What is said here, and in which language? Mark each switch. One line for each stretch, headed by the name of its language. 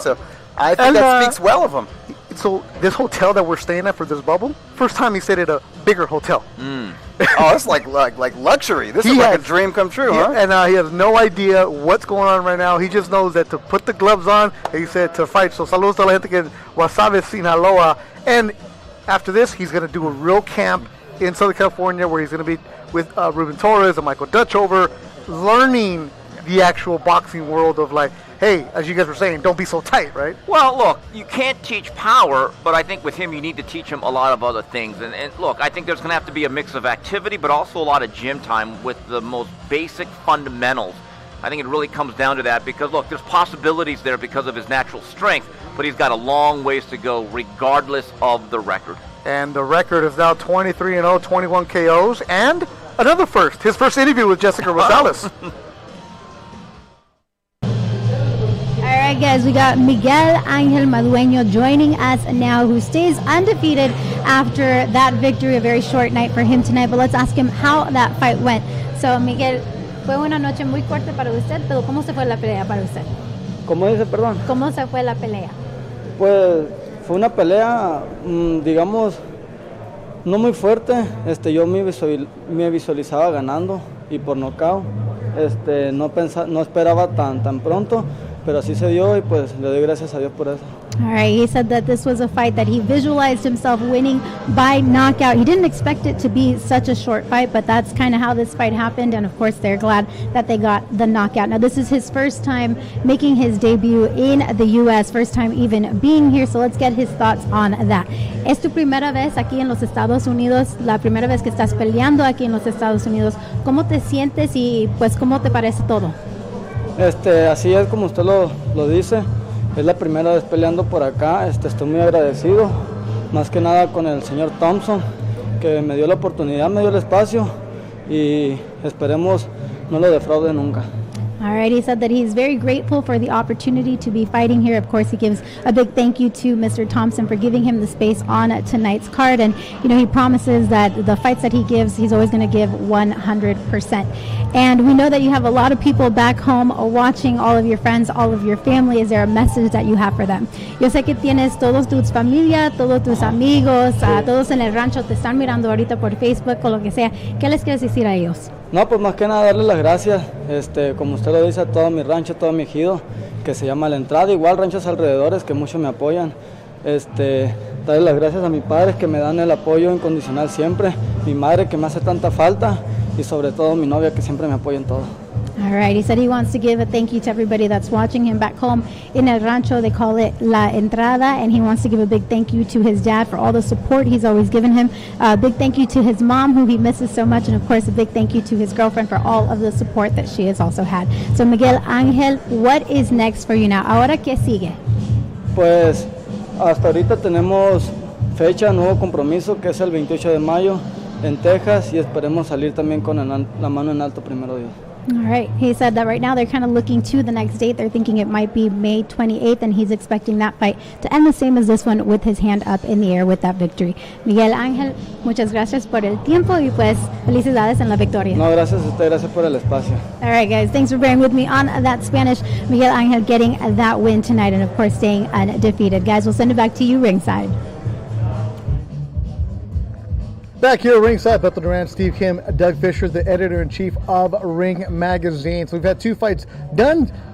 English: So I think that speaks well of him. So this hotel that we're staying at for this bubble, first time he stayed at a bigger hotel. Oh, it's like luxury. This is like a dream come true, huh? And he has no idea what's going on right now. He just knows that to put the gloves on, he said to fight.
Spanish: So saludos a la gente que en Guasave, Sinaloa.
English: And after this, he's going to do a real camp in Southern California where he's going to be with Ruben Torres and Michael Dutchover, learning the actual boxing world of like, hey, as you guys were saying, don't be so tight, right? Well, look, you can't teach power, but I think with him you need to teach him a lot of other things. And look, I think there's going to have to be a mix of activity, but also a lot of gym time with the most basic fundamentals. I think it really comes down to that because, look, there's possibilities there because of his natural strength, but he's got a long ways to go regardless of the record. And the record is now 23-0, 21 KOs, and another first. His first interview with Jessica Rosales. All right, guys, we got Miguel Angel Madueño joining us now, who stays undefeated after that victory. A very short night for him tonight, but let's ask him how that fight went.
Spanish: So, Miguel, fue una noche muy fuerte para usted, pero ¿cómo se fue la pelea para usted? ¿Cómo dice, perdón? ¿Cómo se fue la pelea? Pues fue una pelea, digamos, no muy fuerte. Yo me visualizaba ganando y por nocaut. No esperaba tan pronto, pero así se dio y pues le doy gracias a Dios por eso.
English: All right, he said that this was a fight that he visualized himself winning by knockout. He didn't expect it to be such a short fight, but that's kind of how this fight happened, and of course they're glad that they got the knockout. Now this is his first time making his debut in the U.S., first time even being here, so let's get his thoughts on that.
Spanish: ¿Es tu primera vez aquí en los Estados Unidos, la primera vez que estás peleando aquí en los Estados Unidos? ¿Cómo te sientes y pues cómo te parece todo? Así es como usted lo dice. Es la primera vez peleando por acá. Estoy muy agradecido, más que nada con el señor Thompson, que me dio la oportunidad, me dio el espacio y esperemos no lo defraude nunca.
English: All right, he said that he's very grateful for the opportunity to be fighting here. Of course, he gives a big thank you to Mr. Thompson for giving him the space on tonight's card. And, he promises that the fights that he gives, he's always going to give 100%. And we know that you have a lot of people back home watching, all of your friends, all of your family. Is there a message that you have for them?
Spanish: Yo sé que tienes todos tus familia, todos tus amigos, todos en el rancho te están mirando ahorita por Facebook o lo que sea. ¿Qué les quieres decir a ellos? No, pues más que nada darles las gracias, como usted lo dice, a todo mi rancho, todo mi ejido, que se llama La Entrada, igual ranchos alrededores que muchos me apoyan. Darles las gracias a mis padres que me dan el apoyo incondicional siempre, mi madre que me hace tanta falta y sobre todo mi novia que siempre me apoya en todo.
English: All right, he said he wants to give a thank you to everybody that's watching him back home in El Rancho. They call it La Entrada, and he wants to give a big thank you to his dad for all the support he's always given him. A big thank you to his mom, who he misses so much, and of course a big thank you to his girlfriend for all of the support that she has also had. So Miguel Angel, what is next for you now?
Spanish: Ahora, ¿qué sigue? Pues hasta ahorita tenemos fecha, nuevo compromiso, que es el 28 de mayo en Texas, y esperemos salir también con la mano en alto, primero Dios.
English: All right. He said that right now they're kind of looking to the next date. They're thinking it might be May 28th, and he's expecting that fight to end the same as this one, with his hand up in the air with that victory.
Spanish: Miguel Ángel, muchas gracias por el tiempo y pues felicidades en la victoria. No, gracias a usted, gracias por el espacio.
English: All right, guys, thanks for bearing with me on that Spanish. Miguel Ángel getting that win tonight and, of course, staying undefeated. Guys, we'll send it back to you ringside. Back here at ringside, Bethel Durant, Steve Kim, Doug Fisher, the editor-in-chief of Ring Magazine. So we've had two fights done.